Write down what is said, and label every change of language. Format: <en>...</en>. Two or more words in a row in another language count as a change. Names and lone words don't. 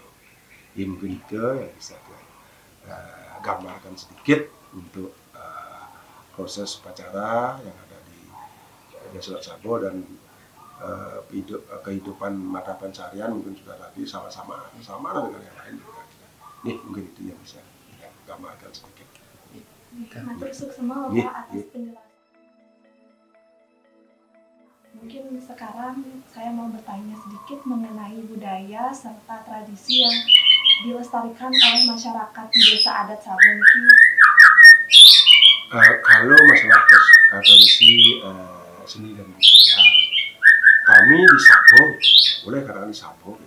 <id>Ini mungkin itu yang bisa gambarkan sedikit untuk proses upacara yang ada di Desa Sabo dan kehidupan mata pencarian mungkin sudah tadi sama dengan yang lain juga. Nih mungkin itu yang bisa gambarkan sedikit.</id> <ban>Matur suksema</ban> <id>Bapak atas penjelasan. Mungkin sekarang saya mau bertanya sedikit mengenai budaya serta tradisi yang dilestarikan oleh masyarakat di Desa Adat Sabo niki. Kalau masalah tradisi seni dan budaya, kami di Sabo, boleh katakan di Sabo, gitu.</id>